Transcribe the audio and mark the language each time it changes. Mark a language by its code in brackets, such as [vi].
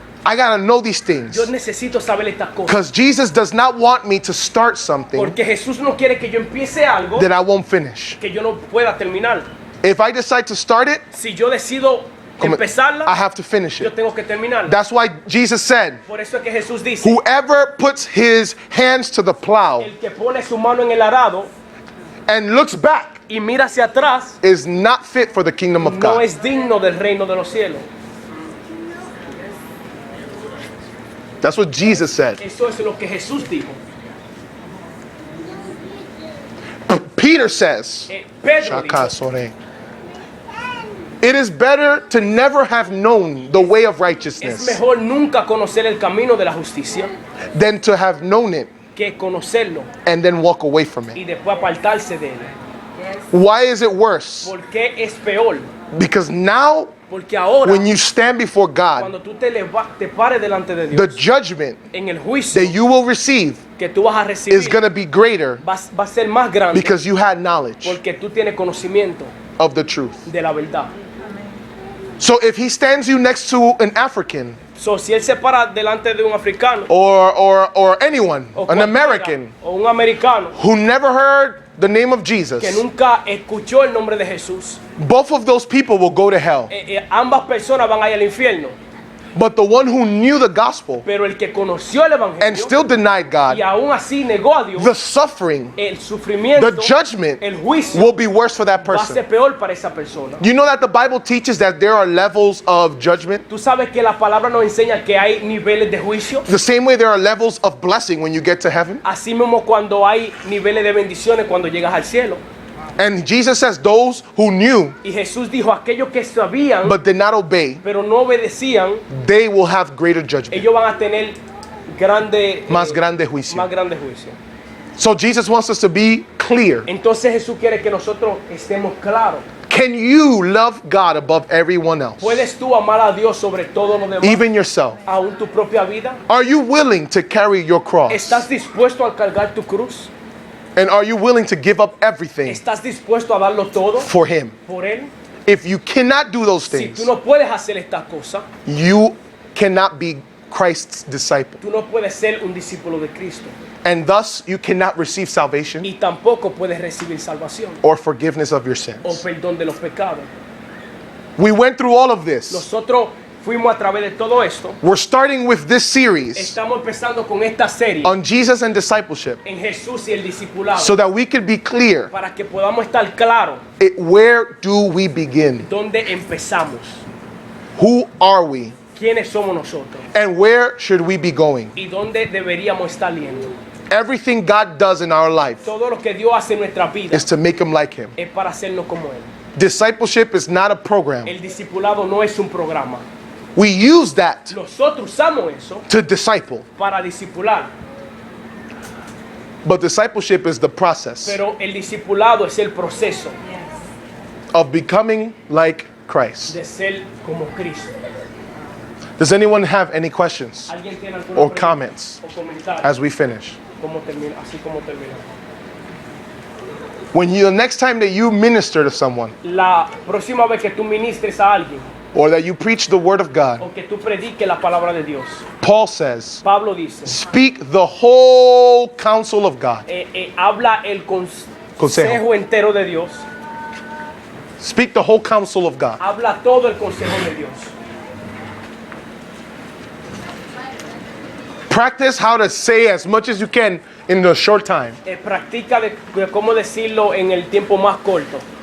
[en] I got to know these things. [es] yo necesito saber estas cosas. [en] Because Jesus does not want me to start something [es] Porque Jesús no quiere que yo empiece algo [en] that I won't finish. [es] que yo no pueda terminar. [en] If I decide to start it, [es] Si yo decido empezarla, [en] I have to finish [es] yo [en] it. [es] tengo que terminarla. [en] That's why Jesus said, [es] Por eso es que Jesús dice, [en] whoever puts his hands to the plow [es] el que pone su mano en el arado [en] and looks back [es] y mira hacia atrás, [en] is not fit for the kingdom of [es] no [en] God. [es] es digno del reino de los cielos. [en] That's what Jesus said. [es] Eso es lo que Jesús dijo. [en] Peter says, [es] Pedro dijo, Shaka sore. [en] It is better to never have known the way of [es] es [en] righteousness [es] mejor nunca conocer el camino de la justicia [en] than to have known it [es] que conocerlo [en] and then walk away from [es] y [en] it. [es] después apartarse de él. [en] Why is it worse? [es] ¿Por qué es peor? [en] Because now, [es] Porque ahora, [en] when you stand before God, [es] cuando tú te pares delante de [en] the [es] Dios, [en] judgment [es] en el juicio [en] that you will receive [es] que tú vas a [en] is [es] recibir [en] going to be greater [es] va a ser más grande [en] because you had knowledge [es] porque tú tienes conocimiento [en] of the truth. [es] de la verdad. [en] So if he stands you next to an African [es] So, si él se para delante de un africano [en] or anyone, [es] o [en] an [es] cualquiera, [en] American [es] o un americano [en] who never heard the name of Jesus, [es] que nunca escuchó el nombre de Jesús, [en] both of those people will go to hell. [es] Ambas personas van a ir al infierno. [en] But the one who knew the gospel [es] Pero el que conoció el [en] and [es] evangelio [en] still denied [es] y [en] God, [es] aún así negó a Dios, [en] the suffering, [es] el sufrimiento, [en] the judgment [es] el juicio [en] will be worse for that [es] va a ser [en] person. [es] peor para esa persona. [en] You know that the Bible teaches that there are levels of judgment? [es] Tú sabes que la palabra nos enseña que hay niveles de juicio. [en] The same way there are levels of blessing when you get to heaven. [es] Así mismo cuando hay niveles de bendiciones cuando llegas al cielo. [en] And Jesus says those who knew [es] Y Jesús dijo, aquellos que sabían [en] but did not obey, [es] pero no obedecían, [en] they will have greater judgment. [es] ellos van a tener Más grande juicio. más grande juicio. [en] So Jesus wants us to be clear. [es] Entonces Jesús quiere que nosotros estemos claros. [en] Can you love God above everyone else? [es] ¿Puedes tú amar a Dios sobre todo lo demás? [en] Even yourself. [es] Aún tu propia vida. [en] Are you willing to carry your cross? [es] ¿Estás dispuesto a cargar tu cruz? [en] And are you willing to give up everything [es] ¿Estás dispuesto a darlo todo [en] for Him? [es] por Él? [en] If you cannot do those [es] Si [en] things, [es] tú no puedes hacer estas cosas, [en] you cannot be Christ's disciple. [es] tú no puedes ser un discípulo de Cristo. [en] And thus you cannot receive salvation [es] y tampoco puedes recibir salvación [en] or forgiveness of your [es] o [en] sins. [es] perdón de los pecados. [en] We went through all of this. [es] Nosotros fuimos a través de todo esto. [en] We're starting with this series [es] Estamos empezando con esta serie [en] on Jesus and discipleship [es] en Jesús y el discipulado [en] so that we could be clear [es] para que podamos estar claros [en] where do we begin? [es] dónde empezamos, [en] Who are we? [es] quiénes somos nosotros [en] And where should we be going? [es] y dónde deberíamos estar yendo. [en] Everything God does in our life [es] Todo lo que Dios hace en nuestra vida [en] is to make him like him. [es] es para hacernos como Él. [en] Discipleship is not a program. [es] El discipulado no es un programa. [en] We use that [es] Nosotros usamos eso [en] to disciple, [es] para discipular, [en] but discipleship is the process [es] pero el discipulado es el proceso [en] of becoming like Christ. [es] de ser como Cristo. [en] Does anyone have any questions [es] ¿Alguien tiene alguna [en] or [es] pregunta [en] comments [es] o comentario? [en] as we finish? [es] Así como termina. [en] When the next time that you minister to someone [es] La próxima vez que tú ministres a alguien [en] or that you preach the word of God, [es] o que tú prediques la palabra de Dios, [en] Paul says, [es] Pablo dice, [en] speak the whole counsel of God. [es] habla el consejo entero de Dios, [en] Speak the whole counsel of God. [es] habla todo el consejo de Dios. [en] Practice how to say as much as you can in a short time. [es] Practica de cómo decirlo en el tiempo más corto.